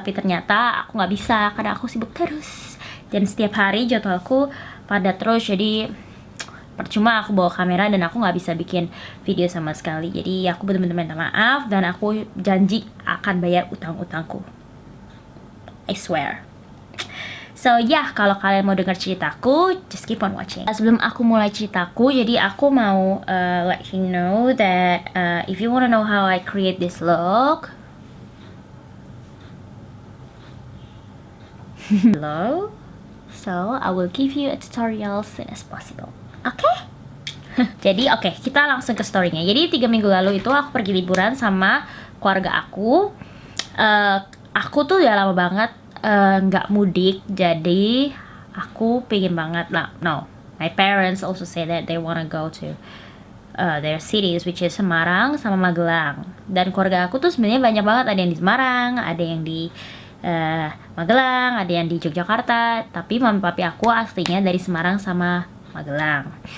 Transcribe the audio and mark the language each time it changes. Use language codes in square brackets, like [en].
[id] Tapi ternyata aku nggak bisa karena aku sibuk terus. Dan setiap hari jadwalku padat terus. Jadi percuma aku bawa kamera dan aku nggak bisa bikin video sama sekali. Jadi aku benar-benar minta maaf dan aku janji akan bayar utang-utangku. [en] I swear. [id] So kalau kalian mau dengar ceritaku, [en] just keep on watching. [id] Sebelum aku mulai ceritaku, jadi aku mau [en] let you know that if you wanna know how I create this look, hello, so I will give you a tutorial soon as possible. Okay? [id] Jadi kita langsung ke storynya. Jadi 3 minggu lalu itu aku pergi liburan sama keluarga aku. Aku tuh udah lama banget nggak mudik, jadi aku pengen banget lah. [en] No, my parents also say that they wanna go to their cities, which is Semarang sama Magelang. [id] Dan keluarga aku tuh sebenarnya banyak banget, ada yang di Semarang, ada yang di Magelang, ada yang di Yogyakarta. Tapi mami papi aku aslinya dari Semarang sama Magelang.